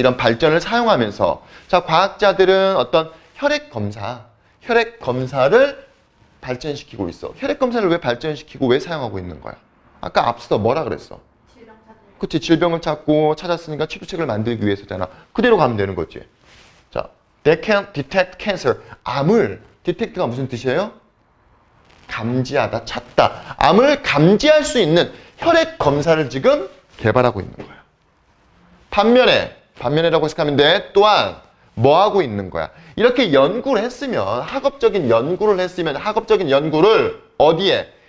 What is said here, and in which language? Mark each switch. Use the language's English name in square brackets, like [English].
[Korean] 이런 발전을 사용하면서 자, 과학자들은 어떤 혈액 검사를 발전시키고 있어. 혈액 검사를 왜 발전시키고 왜 사용하고 있는 거야? 아까 앞서 뭐라 그랬어? 그치? 질병을 찾았으니까 치료책을 만들기 위해서잖아. 그대로 가면 되는 거지. 자, [English] they can detect cancer. [Korean] 암을, detect가 무슨 뜻이에요? 감지하다, 찾다. 암을 감지할 수 있는 혈액 검사를 지금 개발하고 있는 거야. 반면에라고 해석하면 돼. 또한 뭐 하고 있는 거야? 이렇게 연구를 했으면, 학업적인 연구를 어디에?